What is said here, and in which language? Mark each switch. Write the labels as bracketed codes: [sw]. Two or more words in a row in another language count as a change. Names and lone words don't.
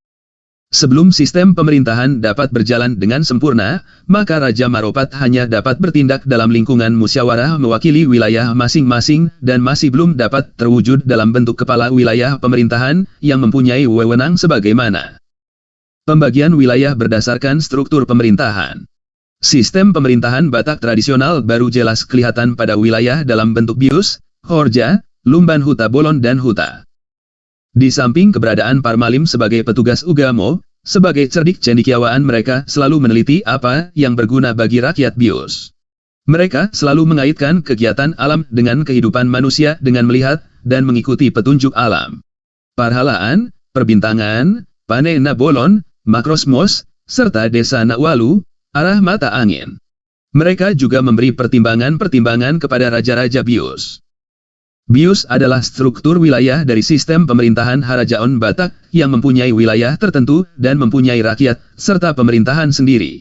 [id] Sebelum sistem pemerintahan dapat berjalan dengan sempurna, maka Raja Maropat hanya dapat bertindak dalam lingkungan musyawarah mewakili wilayah masing-masing dan masih belum dapat terwujud dalam bentuk kepala wilayah pemerintahan yang mempunyai wewenang sebagaimana pembagian wilayah berdasarkan struktur pemerintahan. Sistem pemerintahan Batak tradisional baru jelas kelihatan pada wilayah dalam bentuk bius, horja, [bbc] lumban huta bolon [id] dan huta. Di samping keberadaan Parmalim sebagai petugas agama, sebagai cerdik cendekiawaan mereka selalu meneliti apa yang berguna bagi rakyat bius. Mereka selalu mengaitkan kegiatan alam dengan kehidupan manusia dengan melihat dan mengikuti petunjuk alam. Parhalaan, perbintangan, [bbc] panena bolon, [id] makrosmos, serta [bbc] desa Nakwalu, [id] arah mata angin. Mereka juga memberi pertimbangan-pertimbangan kepada raja-raja bius. Bius adalah struktur wilayah dari sistem pemerintahan Harajaon Batak yang mempunyai wilayah tertentu dan mempunyai rakyat serta pemerintahan sendiri.